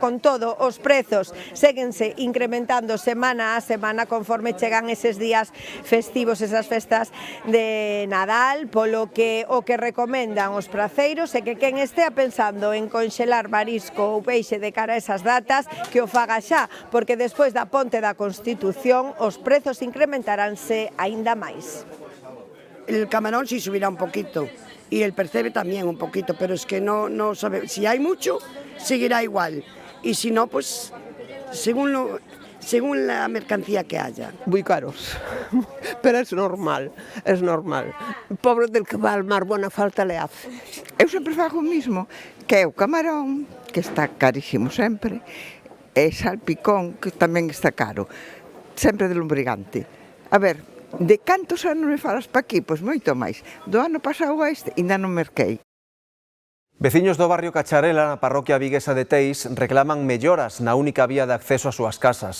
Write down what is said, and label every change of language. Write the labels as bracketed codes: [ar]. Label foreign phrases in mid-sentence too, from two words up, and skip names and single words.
[gl] Con todo, os prezos séguense incrementando semana a semana conforme chegan eses días festivos, esas festas de Nadal, polo que o que recomendan os praceiros é que quen estea pensando en conxelar marisco ou peixe de cara a esas datas, que o faga xa, porque despois da ponte da Constitución os prezos incrementaránse aínda máis. [es] El camarón sí subirá un poquito y el percebe también un poquito, pero es que no sabe, si hay mucho seguirá igual y si no pues según la mercancía que haya. Muy caros, pero es normal. Pobre del que va al mar, buena falta le hace. [gl] Eu sempre fago o mismo, que é o camarón, que está carísimo sempre, e salpicón, que tamén está caro, sempre de lombrigante. A ver, de cantos anos me falas pa aquí? Pois moito máis. Do ano pasado a este, ainda non merquei. Veciños do barrio Cacharela, na parroquia viguesa de Teis, reclaman melloras na única vía de acceso ás súas casas.